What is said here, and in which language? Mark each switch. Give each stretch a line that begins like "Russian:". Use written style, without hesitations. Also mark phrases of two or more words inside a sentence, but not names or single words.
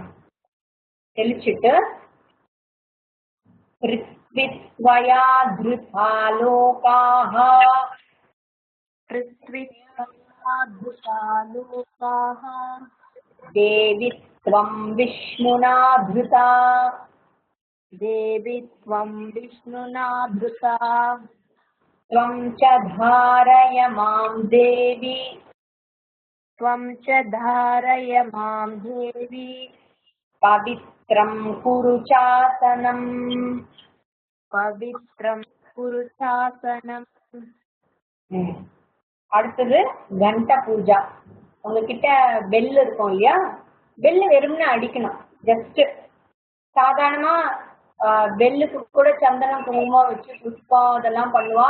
Sanskrit: தெளிச்சுட்டு पृथ्वित्वया धृता लोकाः देवि त्वं विष्णुना धृता त्वं च धारय मां देवी पवित्रं कुरु चासनम्.
Tamil: அடுத்தது கண்ட பூஜா. உங்ககிட்ட பெல் இருக்கும் இல்லையா, பெல் வெறும்னு அடிக்கணும். ஜஸ்ட் சாதாரணமா பெல்லுக்கு கூட சந்தனம் குங்குமம் வச்சு புஷ்பம் அதெல்லாம் பண்ணுவா.